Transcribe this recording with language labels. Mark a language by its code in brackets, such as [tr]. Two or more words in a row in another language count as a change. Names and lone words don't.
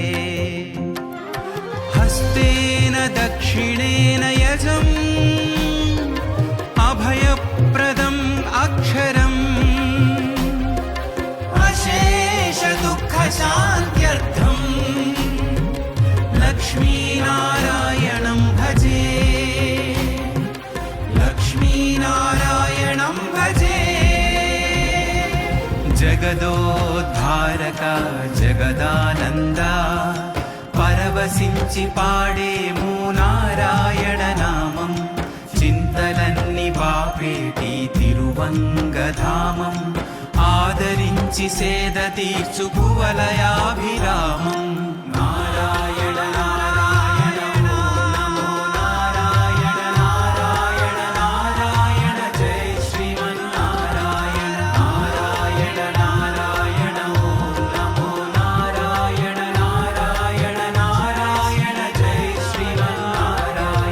[sa] हस्तेन दक्षिणेन यजम् अभयप्रदम् अक्षरम् अशेषदुःखशान्त्यर्थं लक्ष्मीनारायणं भजे। लक्ष्मीनारायणं भजे। [te] జగదోద్ధారకా జగదానందా పరవశించి పాడేము నారాయణ నామం చింతలన్ని బాపేటి తిరువంగధామం ఆదరించి సేద తీర్చు కువలయాభిరామం నారాయణ నారాయణ ఓం నమో నారాయణ నారాయణ నారాయణ జయ శ్రీమన్నారాయణ నారాయణ నారాయణ ఓం నమో నారాయణ నారాయణ నారాయణ జయ శ్రీమన్నారాయణ।